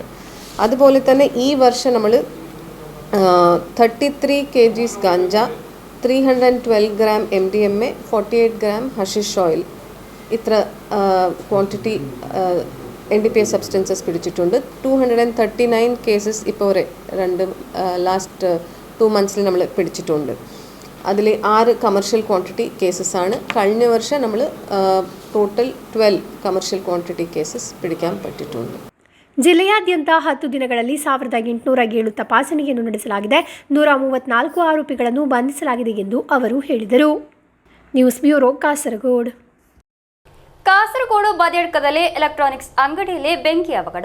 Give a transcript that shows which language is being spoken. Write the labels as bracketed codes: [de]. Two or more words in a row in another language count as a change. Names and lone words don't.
[ml] അതുപോലെ തന്നെ ഈ വർഷം നമ്മൾ 33 kg ഗാഞ്ച, 312 ഗ്രാം MDMA, 48 ഗ്രാം [en] hashish oil, [ml] ഇത്ര [en] quantity NDPS substances [ml] പിടിച്ചിട്ടുണ്ട്. 239 കേസസ് ഇപ്പോൾ [en] last 2 months [ml] നമ്മൾ പിടിച്ചിട്ടുണ്ട്. അതിൽ 6 [en] commercial quantity cases [ml] ആണ്. കഴിഞ്ഞ വർഷം നമ്മൾ [en] total 12 commercial quantity cases [ml] പിടിക്കാൻ പറ്റിയിട്ടുണ്ട്. [kn] ಜಿಲ್ಲೆಯಾದ್ಯಂತ 10 ದಿನಗಳಲ್ಲಿ 1807 ತಪಾಸಣೆಯನ್ನು ನಡೆಸಲಾಗಿದೆ. 134 ಆರೋಪಿಗಳನ್ನು ಬಂಧಿಸಲಾಗಿದೆ ಎಂದು ಅವರು ಹೇಳಿದರು. [en] News Bureau ಕಾಸರಗೋಡು. [kn] ಕಾಸರಗೋಡು ಬದಿಯಡ್ಕದಲ್ಲಿ ಎಲೆಕ್ಟ್ರಾನಿಕ್ಸ್ ಅಂಗಡಿಯಲ್ಲಿ ಬೆಂಕಿ ಅವಘಡ.